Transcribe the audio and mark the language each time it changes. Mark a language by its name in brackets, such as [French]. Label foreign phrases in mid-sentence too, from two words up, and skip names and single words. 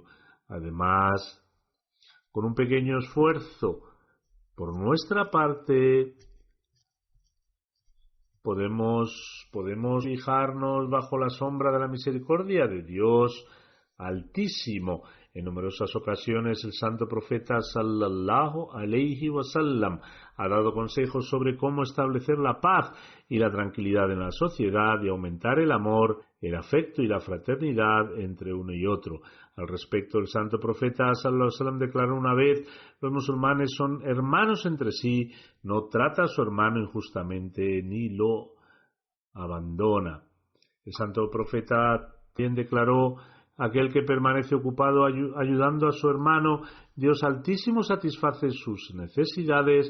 [Spanish] Además, con un pequeño esfuerzo por nuestra parte, podemos fijarnos bajo la sombra de la misericordia de Dios Altísimo. En numerosas ocasiones el santo profeta [Arabic] صلى الله عليه وسلم [Spanish] ha dado consejos sobre cómo establecer la paz y la tranquilidad en la sociedad y aumentar el amor, el afecto y la fraternidad entre uno y otro. Al respecto, el santo profeta [Arabic] صلى الله عليه وسلم [Spanish] declaró una vez: los musulmanes son hermanos entre sí, no trata a su hermano injustamente ni lo abandona. El santo profeta también declaró: aquel que permanece ocupado ayudando a su hermano, Dios Altísimo satisface sus necesidades.